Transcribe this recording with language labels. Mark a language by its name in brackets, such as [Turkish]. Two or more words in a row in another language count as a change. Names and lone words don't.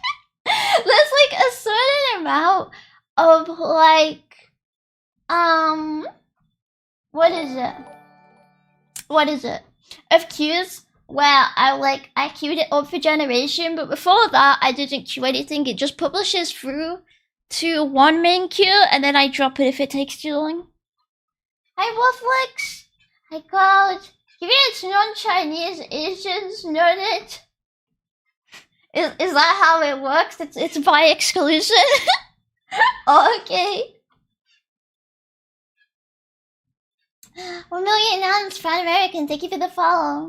[English] There's like a certain amount of like, what is it? Of cues where I queued it up for generation, but before that I didn't queue anything. It just publishes through to one main queue, and then I drop it if it takes too long. Hi Wolflix! Hi Cloud! Given it's non-Chinese, Asians know it. Is that how it works? It's by exclusion? Okay. 1 million anons, proud American, thank you for the follow.